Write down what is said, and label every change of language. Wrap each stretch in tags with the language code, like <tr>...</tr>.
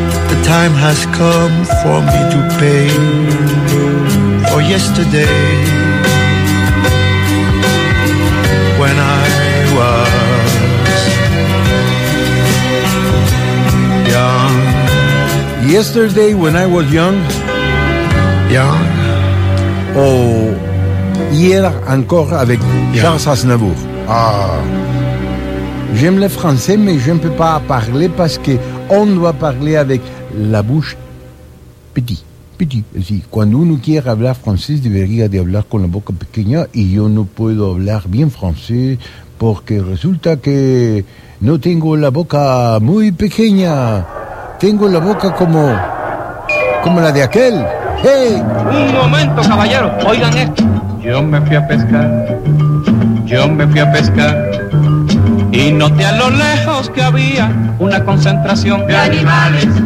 <en>The time has come for me to pay for yesterday, when I was young. Yesterday when I was young. Young.</en> <fr>Oh, hier encore avec Charles Aznavour. Ah. J'aime le français, mais je ne peux pas parler parce que on doit parler avec la bouche petit. Petit. Si, quand on veut parler français, il faudrait parler avec la bouche petite. Et je ne peux pas parler bien français parce que résulte que</fr> <es>no tengo la boca muy pequeña. Tengo la boca como la de aquel. ¡Hey! Un momento, caballero. Oigan esto. Yo me fui a pescar. Yo me fui a pescar. Y noté a lo lejos que había una concentración de animales.</es>